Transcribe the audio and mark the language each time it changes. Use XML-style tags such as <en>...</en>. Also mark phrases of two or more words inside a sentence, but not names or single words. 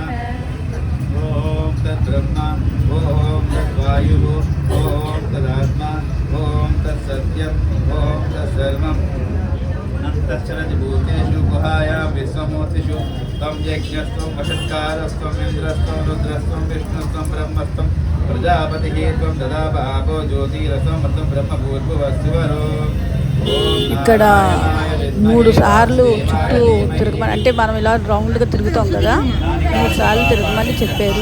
<sa>ॐ तद्ब्रह्मा ॐ तद्वायुः ॐ तदात्मा ॐ तत्सत्यम् ॐ तत्सर्वम् तश्चरति भूतेषु गुहायां विश्वमूर्तिषु त्वं यज्ञस्त्वं वषट्कारस्त्वं इन्द्रस्त्वं रुद्रस्त्वं विष्णुस्त्वं ब्रह्मस्त्वं प्रजापतिः त्वं ददापो ज्योतिरसं मतं ब्रह्मभूर्भुवस्सुवरो।</sa> <te>ఇక్కడ 3 సార్లు చుట్టూ తిరగమని, అంటే మనం ఇలా రౌండ్గా తిరుగుతాం కదా, 3 సార్లు తిరగమని చెప్పారు.</te>